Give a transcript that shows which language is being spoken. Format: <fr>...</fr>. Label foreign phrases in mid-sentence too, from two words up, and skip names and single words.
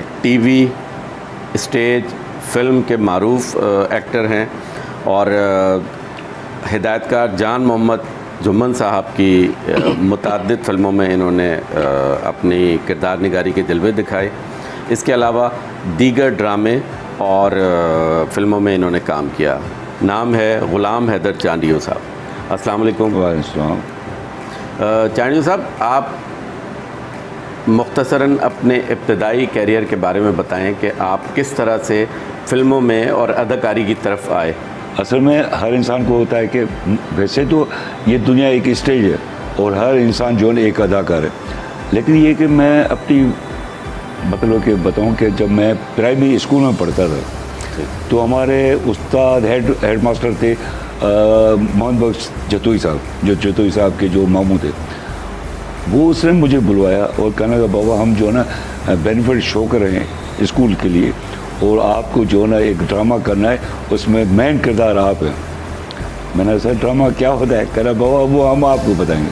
<ur>ٹی وی، اسٹیج، فلم کے معروف ایکٹر ہیں اور ہدایت کار جان محمد جمن صاحب کی متعدد فلموں میں انہوں نے اپنی کردار نگاری کے جلوے دکھائے. اس کے علاوہ دیگر ڈرامے اور فلموں میں انہوں نے کام کیا. نام ہے غلام حیدر چانڈیو صاحب.</ur> <ar>السلام عليكم. वालेकुम।</ar> <ur>چانڈیو صاحب، آپ مختصراً اپنے ابتدائی کیریئر کے بارے میں بتائیں کہ آپ کس طرح سے فلموں میں اور اداکاری کی طرف آئے. اصل میں ہر انسان کو ہوتا ہے کہ ویسے تو یہ دنیا ایک اسٹیج ہے اور ہر انسان جو ہے ایک اداکار ہے، لیکن یہ کہ میں اپنی مطلب کہ بتاؤں کہ جب میں</ur> <en>primary school</en> <ur>میں پڑھتا تھا تو ہمارے استاد</ur> <en>head master</en> <ur>تھے محمد بخش جتوئی صاحب، جو جتوئی صاحب کے جو ماموں تھے. وہ اس نے مجھے بلوایا اور کہنے لگا، بابا ہم جو ہے نا</ur> <en>benefit show</en> <ur>کر رہے ہیں اسکول کے لیے اور آپ کو جو ہے نا ایک ڈرامہ کرنا ہے، اس میں مین کردار آپ ہیں. میں نے سر ڈرامہ کیا ہوتا ہے؟ کہہ رہا بابا وہ ہم آپ کو بتائیں گے.</ur>